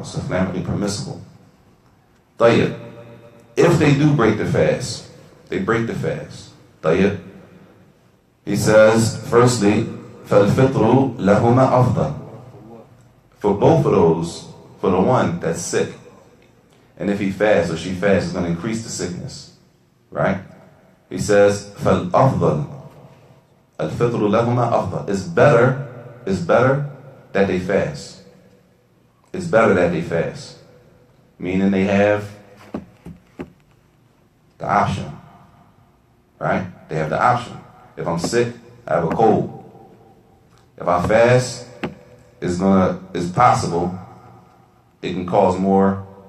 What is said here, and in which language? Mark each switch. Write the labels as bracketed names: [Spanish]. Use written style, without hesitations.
[English] It's Islamically permissible. Tayyib. If they do break the fast, they break the fast. Tayyib. He says, firstly, [Arabic] فَالْفِطْرُ لَهُمَا أَفْضَلُ. [English] For both of those, for the one that's sick, and if he fasts or she fasts, it's going to increase the sickness. Right? He says, [Arabic] فَالْأَفْضَلُ الْفِطْرُ لَهُمَا أَفْضَلُ. [English] It's better that they fast. It's better that they fast. Meaning they have the option. Right? They have the option. If I'm sick, I have a cold. If I fast, it's possible it can cause more